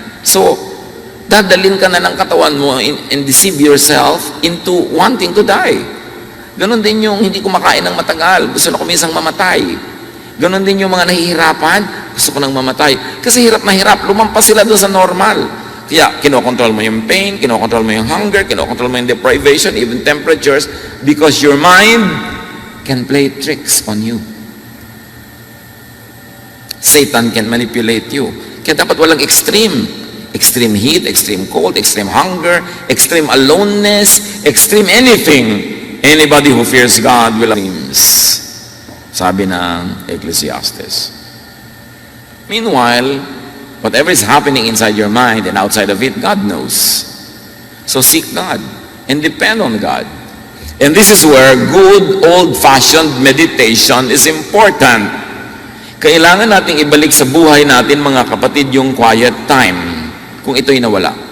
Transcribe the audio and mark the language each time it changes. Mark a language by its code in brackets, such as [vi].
[tl] So, dadalin ka na ng katawan mo and [en] deceive yourself into wanting to die. [tl] Ganon din yung hindi kumakain ng matagal, gusto na kumisang mamatay. Ganon din yung mga nahihirapan, gusto ko nang mamatay. Kasi hirap na hirap, lumampas sila doon sa normal. Kaya, kinokontrol mo yung pain, kinokontrol mo yung hunger, kinokontrol mo yung deprivation, even temperatures, [en] because your mind can play tricks on you. Satan can manipulate you. [tl] Kaya dapat walang extreme. [en] extreme heat, extreme cold, extreme hunger, extreme aloneness, extreme anything. Anybody who fears God will dreams. [tl] Sabi ng Ecclesiastes. [en] Meanwhile, whatever is happening inside your mind and outside of it, God knows. So seek God and depend on God. And this is where good old-fashioned meditation is important. [tl] Kailangan nating ibalik sa buhay natin, mga kapatid, yung quiet time kung ito'y nawala.